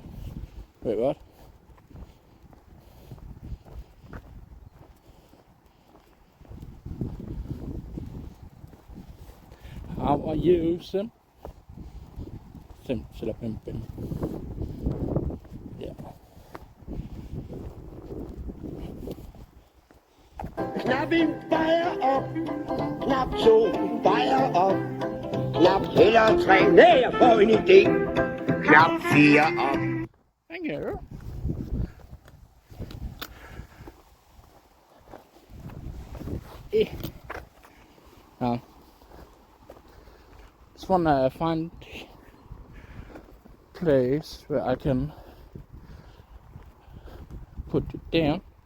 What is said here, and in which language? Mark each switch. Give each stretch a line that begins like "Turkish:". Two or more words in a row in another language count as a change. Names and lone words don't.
English: Wait, what? How are you, Sim? Sim, sit up and bim. Yeah.
Danish: Knap en bajer op, knap to bajer op, knap heller tre, nej, jeg får en idé, knap fire op.
English: Thank you. Now, just wanna find a place where I can put it down.